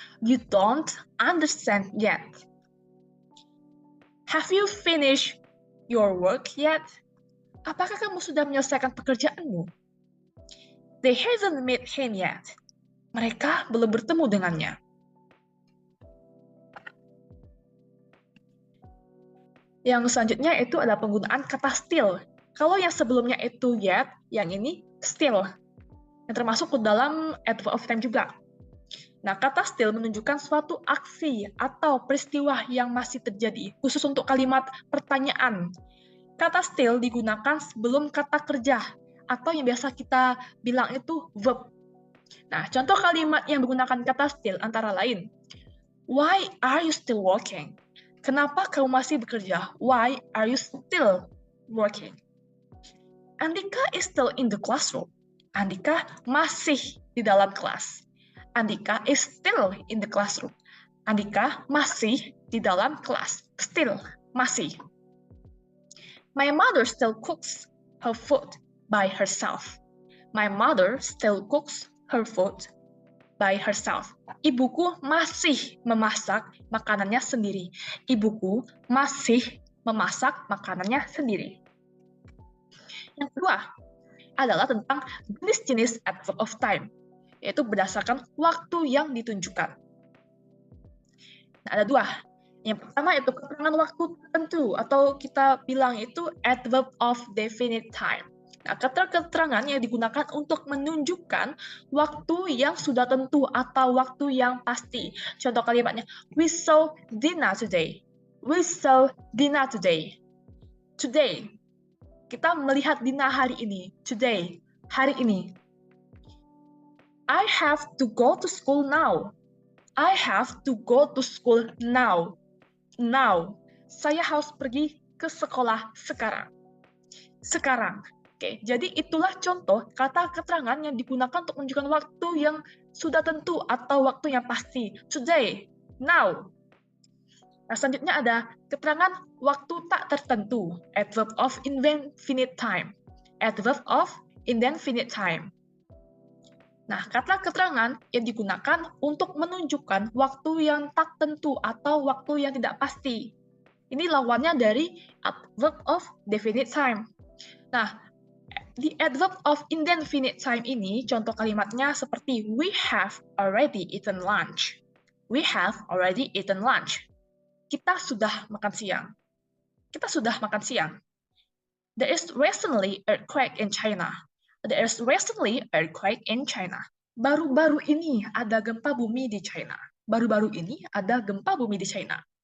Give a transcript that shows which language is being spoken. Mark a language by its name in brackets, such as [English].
[English] You don't understand yet. Have you finished your work yet? Apakah kamu sudah menyelesaikan pekerjaanmu? They haven't met him yet. [Indonesian] Mereka belum bertemu dengannya. Yang selanjutnya itu adalah penggunaan kata still. Kalau yang sebelumnya itu yet, yang ini still. Yang termasuk ke dalam adverb of time juga. Nah, kata still menunjukkan suatu aksi atau peristiwa yang masih terjadi, khusus untuk kalimat pertanyaan. Kata still digunakan sebelum kata kerja, atau yang biasa kita bilang itu verb. Nah, contoh kalimat yang menggunakan kata still antara lain, [English] why are you still working? [Indonesian] Kenapa kamu masih bekerja? [English] Why are you still working? Andika is still in the classroom. [Indonesian] Andika masih di dalam kelas. [English] Andika is still in the classroom. [Indonesian] Andika masih di dalam kelas. Still, masih. [English] My mother still cooks her food by herself. My mother still cooks her food by herself. [Indonesian] Ibuku masih memasak makanannya sendiri. Ibuku masih memasak makanannya sendiri. Yang kedua adalah tentang jenis-jenis adverb of time, yaitu berdasarkan waktu yang ditunjukkan. Nah, ada 2. Yang pertama itu keterangan waktu tertentu, atau kita bilang itu adverb of definite time. Nah, keterangan yang digunakan untuk menunjukkan waktu yang sudah tentu atau waktu yang pasti. [English] Contoh kalimatnya, we saw Dina today. We saw Dina today. Today. [Indonesian] Kita melihat Dina hari ini. Today. Hari ini. [English] I have to go to school now. I have to go to school now. Now. [Indonesian] Saya harus pergi ke sekolah sekarang. Sekarang. Oke, jadi itulah contoh kata keterangan yang digunakan untuk menunjukkan waktu yang sudah tentu atau waktu yang pasti. Today. Now. Nah, selanjutnya ada keterangan waktu tak tertentu. Adverb of indefinite time. Adverb of indefinite time. Nah, kata keterangan yang digunakan untuk menunjukkan waktu yang tak tentu atau waktu yang tidak pasti. Ini lawannya dari adverb of definite time. Nah, di adverb of indefinite time ini, contoh kalimatnya seperti we have already eaten lunch. [English] We have already eaten lunch. [Indonesian] Kita sudah makan siang. Kita sudah makan siang. [English] There is recently earthquake in China. There is recently earthquake in China. [Indonesian] Baru-baru ini ada gempa bumi di China. Baru-baru ini ada gempa bumi di China.